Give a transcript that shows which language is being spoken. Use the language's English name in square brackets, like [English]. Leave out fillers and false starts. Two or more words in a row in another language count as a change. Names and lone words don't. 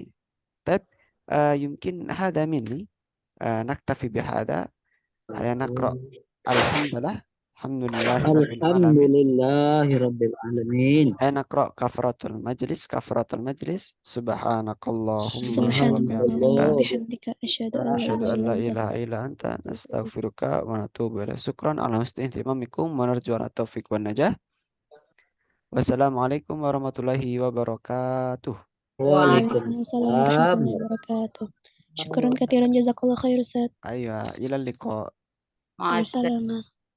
[Arabic] Tapi يمكن هذا مني نكتفي بهذا. هيا نقرأ الحمد لله الحمد لله رب العالمين. هيا نقرأ كفارة المجلس سبحانك اللهم و Subhanallah bihamdika بحمدك أشهد أن لا أشهد أن لا إله إلا إله إلا أنت نستغفرك ونتوب إليك. شكرا على حسن اهتمامكم ونرجو على التوفيق والنجاح. والسلام عليكم ورحمة الله وبركاته. وعليكم السلام ورحمة الله وبركاته. شكرا كثيرا جزاك الله خير أستاذ. Ayo, إلى اللقاء. [Indonesian] Masa [Arabic] Assalamualaikum.